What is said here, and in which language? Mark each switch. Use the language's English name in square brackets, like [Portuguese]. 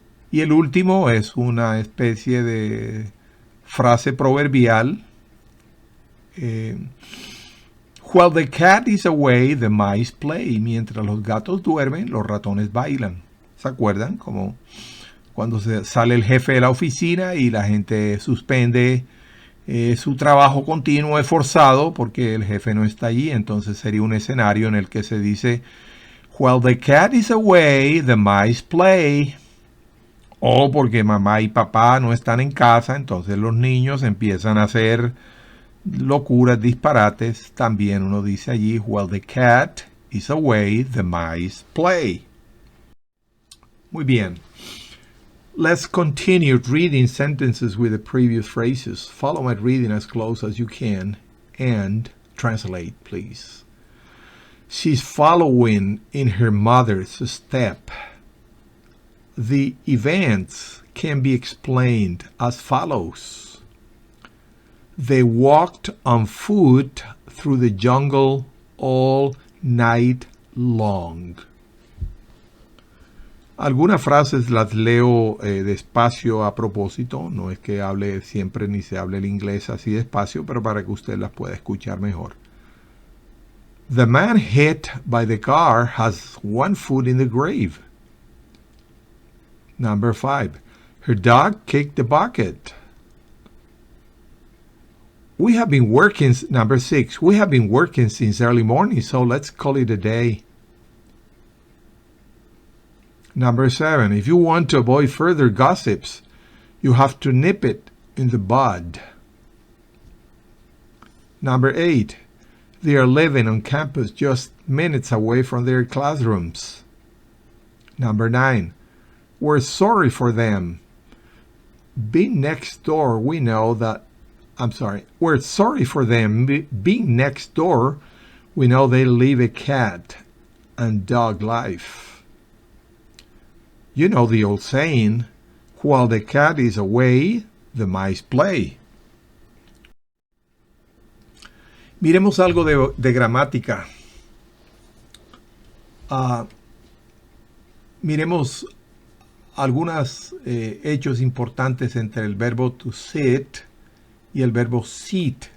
[Spanish] Y el último es una especie de frase proverbial. [English] While the cat is away, the mice play. [Spanish] Mientras los gatos duermen, los ratones bailan. ¿Se acuerdan? Como cuando sale el jefe de la oficina y la gente suspende su trabajo continuo esforzado porque el jefe no está allí. Entonces sería un escenario en el que se dice, [English] while the cat is away, the mice play. [Spanish] O porque mamá y papá no están en casa, entonces los niños empiezan a hacer locuras, disparates. También uno dice allí, [English] while the cat is away, the mice play. [Spanish] Muy bien. [English] Let's continue reading sentences with the previous phrases. Follow my reading as close as you can and translate, please. She's following in her mother's step. The events can be explained as follows. They walked on foot through the jungle all night long. [Spanish] Algunas frases las leo despacio a propósito. No es que hable siempre ni se hable el inglés así despacio, pero para que usted las pueda escuchar mejor. [English] The man hit by the car has one foot in the grave. Number 5. Her dog kicked the bucket. Number 6. We have been working since early morning, so let's call it a day. Number 7. If you want to avoid further gossips, you have to nip it in the bud. Number 8. They are living on campus just minutes away from their classrooms. Number 9. We're sorry for them. Being next door, we know that... We're sorry for them. Being next door, we know they live a cat and dog life. You know the old saying, while the cat is away, the mice play. [Spanish] Miremos algo de gramática. Miremos algunos hechos importantes entre el verbo to sit y el verbo sit.